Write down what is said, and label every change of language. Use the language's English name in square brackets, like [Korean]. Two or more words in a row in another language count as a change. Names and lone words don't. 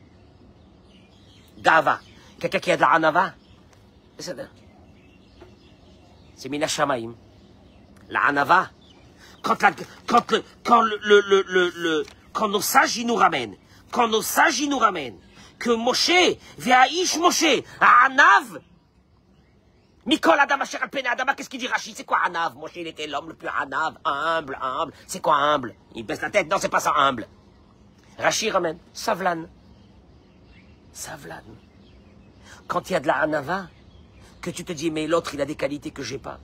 [French] Gava. Quelqu'un qui a de la anava, c'est [Hebrew] מן השמים. [French] La anava, quand nos sages, ils nous ramènent, que Moshe, [Hebrew] והאיש משה ענו מכל האדם אשר על פני האדמה, [French] qu'est-ce qu'il dit Rachid? C'est quoi Anav? Moshe, il était l'homme le plus Anav, humble. C'est quoi humble? Il baisse la tête, non, c'est pas ça humble. Rachid ramène, Savlan. Quand il y a de la Anava, que tu te dis, mais l'autre, il a des qualités que j'ai pas.